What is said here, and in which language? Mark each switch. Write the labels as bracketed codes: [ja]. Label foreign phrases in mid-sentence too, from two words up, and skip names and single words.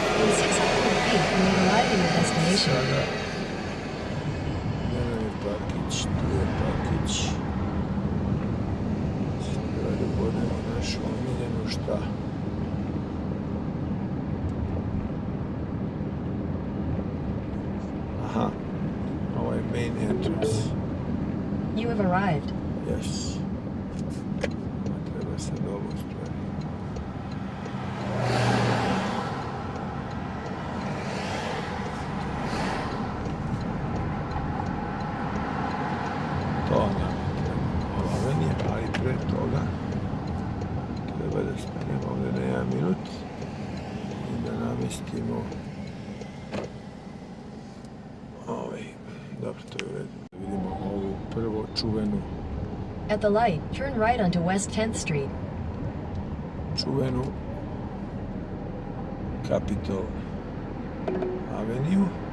[en] 600 feet, you will arrive at your destination. [sr] Sada, gdje nam je parkić, tu je parkić. Sada da budemo našu omiljenu šta? Aha, ovo je [en] main entrance. You have arrived. Yes. [sr] Treba sad ovo stvari. To nam je treba ovenije, ali pre toga treba da stanemo ovdje na 1 minut i da namestimo dobro, to je u redu. Vidimo ovu prvo čuvenu [en] At the light, turn right onto West 10th Street. [sr] čuvenu Capitol Avenue.